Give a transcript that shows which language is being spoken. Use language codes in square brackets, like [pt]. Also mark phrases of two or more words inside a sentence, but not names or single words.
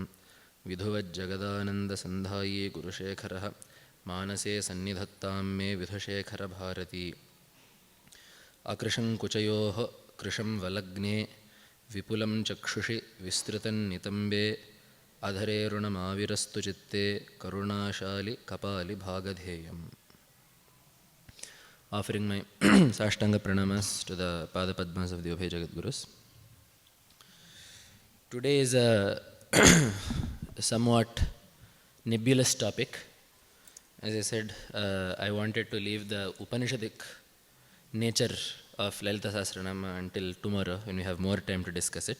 [sa] ವಿಧುವಜ್ಜಗದಾನಂದಸಂಧಾಯೀ ಗುರುಶೇಖರಃ ಮಾನಸೇ ಸನ್ನಿಧತ್ತಾಂ ಮೇ ವಿಧುಶೇಖರ ಭಾರತೀ. ಅಕೃಶಂ ಕುಚಯೋಃ ಕೃಶಂ ವಲಗ್ನೇ ವಿಪುಲಂ ಚಕ್ಷುಷಿ ವಿಸ್ತೃತಂ ನಿತಂಬೆ ಅಧರೇರುಣಮಾವಿರಸ್ತು ಚಿತ್ತೇ ಕರುಣಾಶಾಲಿ ಕಪಾಲಿ ಭಾಗಧೇಯಂ. [en] Offering my Sashtanga Pranamas to the Pada Padmas of the Abhay Jagadgurus. Today is a somewhat nebulous topic. As I said, I wanted to leave the Upanishadic nature of Lalitha Sahasranama until tomorrow when we have more time to discuss it.